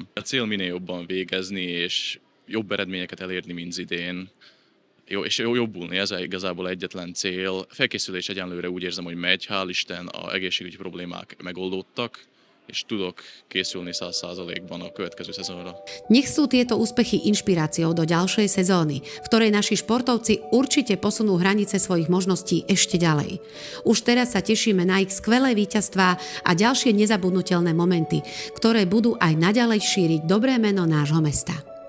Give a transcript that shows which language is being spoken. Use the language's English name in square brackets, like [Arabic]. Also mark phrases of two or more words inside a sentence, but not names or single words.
[Hungarian] A cél minél jobban végezni, és jobb eredményeket elérni, mint idén. És jobbulni, ez igazából egyetlen cél. Felkészülés egyenlőre úgy érzem, hogy megy, hál' Isten a egészségügyi problémák megoldódtak, és tudok készülni 100%-ban a következő szezonra. [Slovak] Nech sú tieto úspechy inšpiráciou do ďalšej sezóny, v ktorej naši športovci určite posunú hranice svojich možností ešte ďalej. Už teraz sa tešíme na ich skvelé víťazstvá a ďalšie nezabudnutelné momenty, ktoré budú aj naďalej šíriť dobré meno nášho mesta.